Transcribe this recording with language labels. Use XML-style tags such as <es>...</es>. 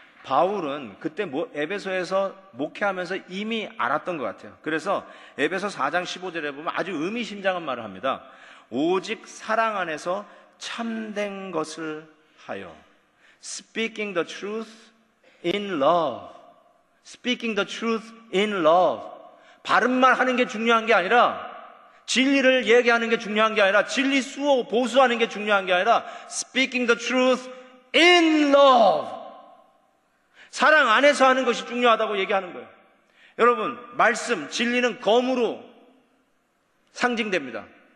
<ko>바울은 그때 에베소에서 목회하면서 이미 알았던 것 같아요. 그래서 에베소 4장 15절에 보면 아주 의미심장한 말을 합니다. 오직 사랑 안에서 참된 것을 하여</ko> <en>Speaking the truth in love. Speaking the truth in love.</en> <ko>바른 말 하는 게 중요한 게 아니라 진리를 얘기하는 게 중요한 게 아니라 진리 수호 보수하는 게 중요한 게 아니라</ko> <en>Speaking the truth in love.</en> <ko>사랑 안에서 하는 것이 중요하다고 얘기하는 거예요. 여러분, 말씀, 진리는 검으로 상징됩니다.</ko>